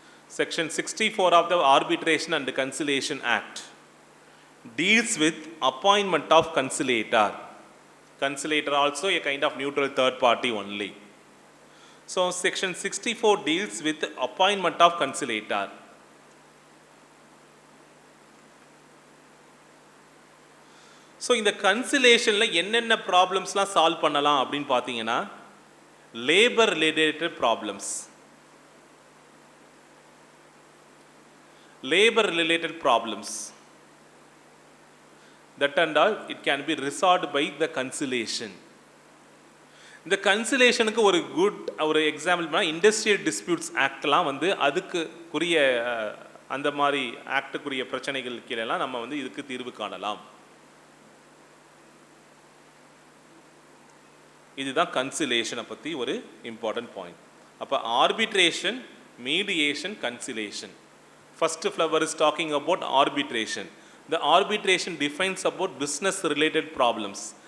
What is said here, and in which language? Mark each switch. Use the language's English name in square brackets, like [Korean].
[English] Section 64 of the Arbitration and Conciliation Act deals with appointment of conciliator. Conciliator also a kind of neutral third party only. So section 64 deals with appointment of conciliator. [Tamil] So இந்த கன்சிலேஷனில் என்னென்ன ப்ராப்ளம்ஸ்லாம் solve பண்ணலாம் அப்படின்னு பார்த்தீங்கன்னா, [English] Labour related problems, labour related problems that and all it can be resolved by the conciliation. [Tamil] இந்த கன்சிலேஷனுக்கு ஒரு example பண்ணால் industrial disputes ஆக்ட்லாம் வந்து அதுக்குரிய அந்த மாதிரி ஆக்டுக்குரிய பிரச்சனைகள் கீழெல்லாம் நம்ம வந்து இதுக்கு தீர்வு காணலாம். இதுதான் கன்சிலேஷனை பற்றி ஒரு இம்பார்ட்டன்ட் பாயிண்ட். அப்போ arbitration, mediation, conciliation. [English] First flower is talking about arbitration. The arbitration defines about business related problems.